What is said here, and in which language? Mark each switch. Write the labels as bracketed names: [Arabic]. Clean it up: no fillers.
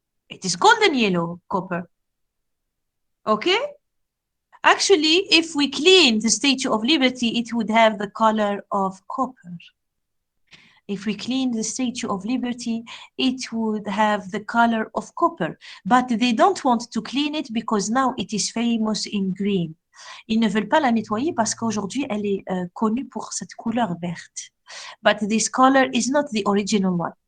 [English] It is golden yellow copper. Okay, actually if we clean the Statue of Liberty it would have the color of copper. If we clean the Statue of Liberty, it would have the color of copper. But they don't want to clean it because now it is famous in green. [French] Ils ne veulent pas la nettoyer parce qu'aujourd'hui, elle est connue pour cette couleur verte. [English] But this color is not the original one.